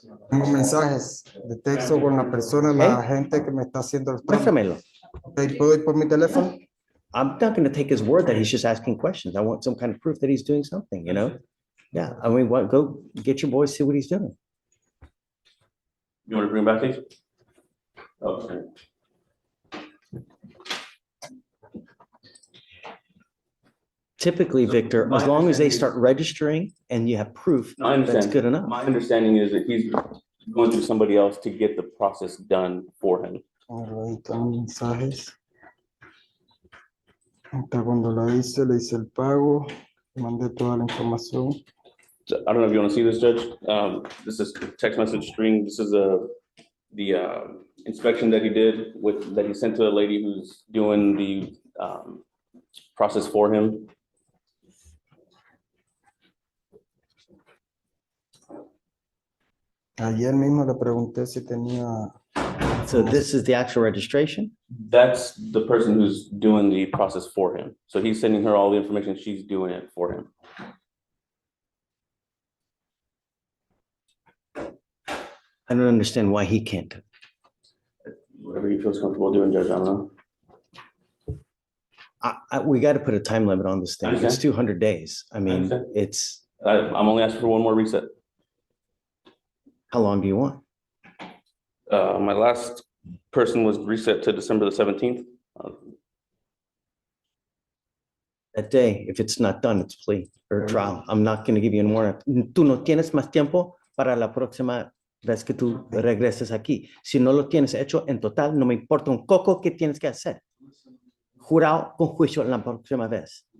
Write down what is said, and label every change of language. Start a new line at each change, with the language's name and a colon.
Spanish: Tengo mensajes de texto con la persona, la gente que me está haciendo el trámite. Muéstramelo. Ok, ¿puedo ir por mi teléfono?
English: I'm not going to take his word that he's just asking questions. I want some kind of proof that he's doing something, you know? Yeah, I mean, go get your boys, see what he's doing. you want to bring back these? Oh, sorry. Typically, Victor, as long as they start registering and you have proof, No, I understand. that's good enough. My understanding is that he's going through somebody else to get the process done for him.
Spanish: Ahí están mensajes. Hasta cuando le hice el pago, mandé toda la información.
English: So, I don't know if you want to see this, Judge. This is text message string. This is the inspection that he did that he sent to a lady who's doing the process for him.
Spanish: Ayer mismo le pregunté si tenía.
English: So this is the actual registration? That's the person who's doing the process for him. So he's sending her all the information. She's doing it for him. I don't understand why he can't. Whatever he feels comfortable doing, Judge, I don't know. We got to put a time limit on this thing. It's Understand. 200 days. I mean, Understand. it's, I'm only asking for one more reset. how long do you want? My last person was reset to December the 17th. That day, if it's not done, it's plea or trial. I'm not going to give you any more.
Spanish: Tú no tienes más tiempo para la próxima vez que tú regreses aquí. Si no lo tienes hecho en total, no me importa un coco que tienes que hacer. Jurado con juicio la próxima vez.